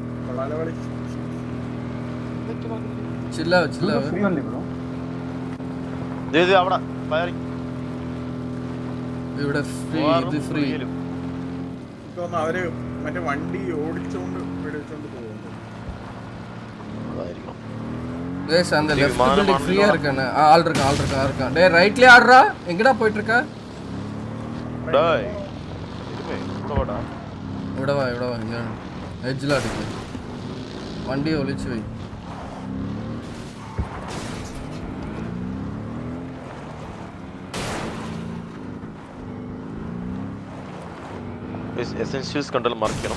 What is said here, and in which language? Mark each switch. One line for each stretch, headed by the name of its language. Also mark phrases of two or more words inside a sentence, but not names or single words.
Malayalam: അവിടെ ഫയറിംഗ് അവര് മറ്റേ വണ്ടി ഓടിച്ചോണ്ട് വെടിവെച്ചോണ്ട് പോകുന്നു. അതായിരിക്കും.
Tamil: அந்த லெஃப்ட் பில்டிங் ஃப்ரீயா இருக்கானே. ஆள் இருக்கான். டேய் ரைட்ல ஆடுறா. எங்கடா போயிட்டு இருக்க? டேய்
Malayalam: ഇവിടെ വാ ഇങ്ങനെ എഡ്ജിൽ അടിക്ക്. വണ്ടി ഒളിച്ചു പോയി. എസെൻഷ്യൽസ് കണ്ടാൽ മറിക്കണം.